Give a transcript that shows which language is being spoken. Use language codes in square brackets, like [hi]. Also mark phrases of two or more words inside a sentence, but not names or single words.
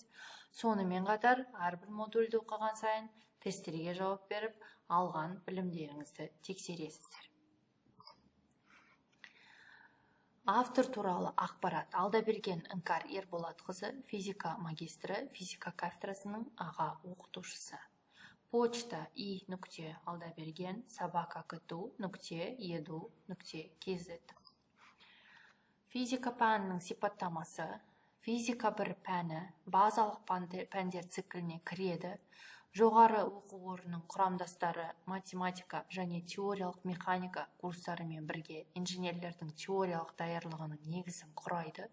[kk] Сонымен қатар әрбір модульді оқыған сайын тесттерге жауап беріп, алған білімдеріңізді тексересіздер. Автор туралы ақпарат: Алдаберген Іңкар Ерболатқызы, физика магистрі, физика кафедрасының аға оқытушысы. Почта i.aldabergen@ktu.edu.kz. Физика пәнінің сипаттамасы: физика 1 пәні базалық пәндер цикліне кіреді. Жоғары оқу орнының құрамдастары математика және теориялық механика курстарымен бірге инженерлердің теориялық даярлығының негізін құрайды.